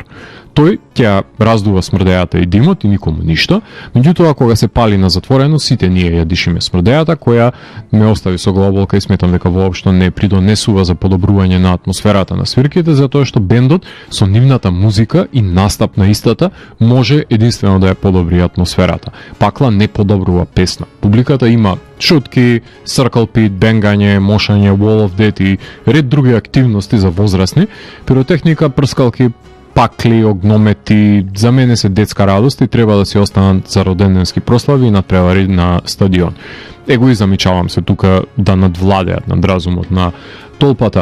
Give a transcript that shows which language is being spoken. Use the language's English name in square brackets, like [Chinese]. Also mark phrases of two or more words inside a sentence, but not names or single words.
[Macedonian] Тој ќе раздува смрдејата и димот и никому ништо, меѓутоа кога се пали на затворено, сите ние ја дишиме смрдејата, која ме остави со главолка и сметам дека воопшто не придонесува за подобрување на атмосферата на свирките, затоа што бендот со нивната музика и настап на истата може единствено да ја подобри атмосферата. Пакла не подобрува песна. Публиката има шутки, [English] circle pit, [Macedonian] бенгање, мошање, [English] wall of death [Macedonian] и ред други активности за возрастни, пиротехника, прскалки, пакли, огномети, за мене се детска радост и треба да си останат за роденденски прослави и надпревари на стадион. Замичавам се тука да надвладеат над разумот на толпата.